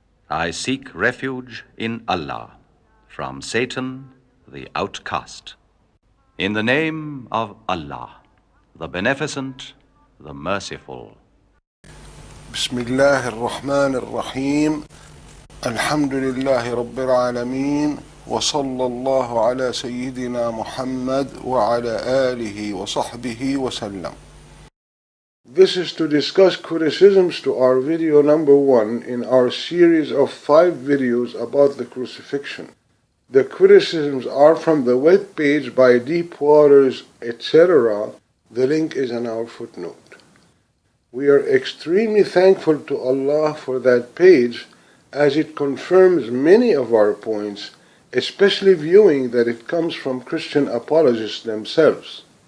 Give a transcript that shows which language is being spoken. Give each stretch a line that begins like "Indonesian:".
English: I seek refuge in Allah from Satan, the outcast. In the name of Allah, the Beneficent, the Merciful.
Arabic: بسم الله الرحمن الرحيم. الحمد لله رب العالمين، وصلى الله على سيدنا محمد وعلى آله وصحبه وسلم.
English: This is to discuss criticisms to our video number 1 in our series of 5 videos about the crucifixion. The criticisms are from the web page by Deepwaters, etc. The link is in our footnote. We are extremely thankful to Allah for that page, as it confirms many of our points, especially viewing that it comes from Christian apologists themselves.